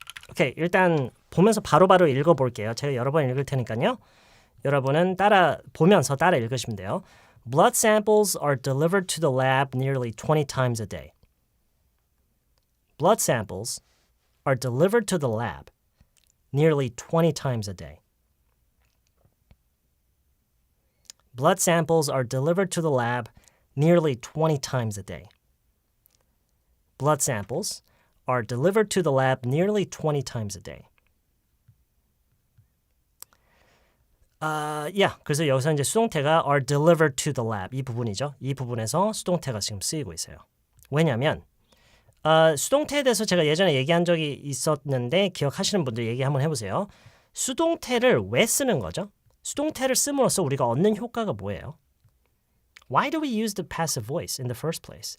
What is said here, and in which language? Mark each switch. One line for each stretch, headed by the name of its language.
Korean: 오케이, 일단 보면서 바로바로 읽어볼게요. 제가 여러 번 읽을 테니까요. 여러분은 보면서 따라 읽으시면 돼요.
English: Blood samples are delivered to the lab nearly 20 times a day. Blood samples are delivered to the lab nearly 20 times a day. Blood samples are delivered to the lab nearly 20 times a day. Blood samples are delivered to the lab nearly 20 times a day.
Korean: 그래서 여기서 이제 수동태가
English: are delivered to the lab
Korean: 이 부분이죠. 이 부분에서 수동태가 지금 쓰이고 있어요. 왜냐하면 수동태에 대해서 제가 예전에 얘기한 적이 있었는데 기억하시는 분들 얘기 한번 해보세요. 수동태를 왜 쓰는 거죠? 수동태를 씀으로써 우리가 얻는 효과가 뭐예요?
English: Why do we use the passive voice in the first place?